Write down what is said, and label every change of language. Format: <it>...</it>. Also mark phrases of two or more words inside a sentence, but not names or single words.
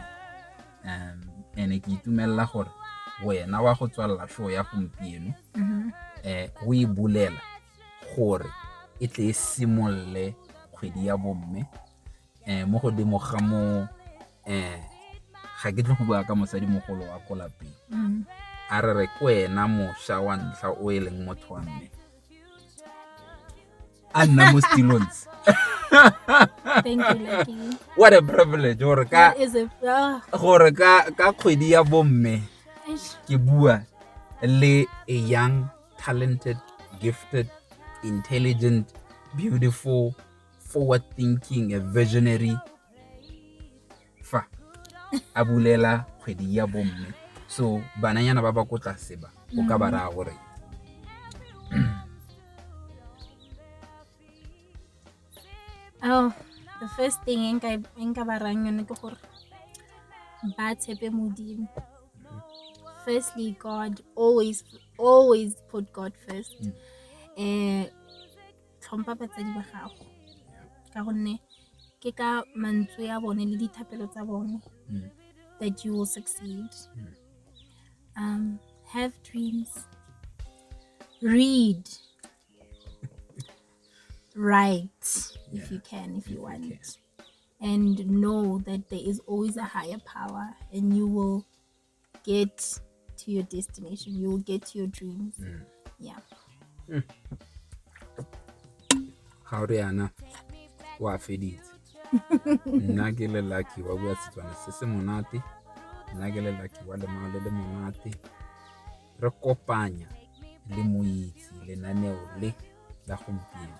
<tn>Ene ke itumelela gore wena wa go tswalla show ya gompieno o e bulela gore e tle e simolle kgwedi ya bomme mo godimo ga mo ga ke tle go bua ka mosadimogolo wa ko lapeng a re ko wena mošwa wa ntlha o e leng motho wa mme a nna mo Stillons.</tn> <en>Thank you, Lucky. What a privilege</en> <tn>gore ka kgwedi ya bomme ke bua le</tn> <en>a young, talented, gifted intelligent, beautiful, forward-thinking, a visionary.</en> <tn>Fa a bulela kgwedi ya bomme. So bananyana ba ba ko tlase ba o ka ba raya gore</tn> <en>Oh, the first thing</en> <tn>nka ba rayang yone ke gore ba tshepe Modimo.</tn> <en>Firstly, God, always put God first.</en> <tn>Tlhompha batsadi ba gago ka gonne ke ka mantswe a bone le dithapelo tsa bone</tn> <en>that you will succeed. Have dreams, read, write if you can, if you want, and know that there is always a higher power and you will get to your destination, you will get to your dreams. Yeah.</en> <tn>ga re yana wa feditse. Nna ke le lucky wa bua Setswana se se monate, nna ke le lucky wa lemao le monate. Re kopanya le moitsi lenaneo le la gompieno.</tn>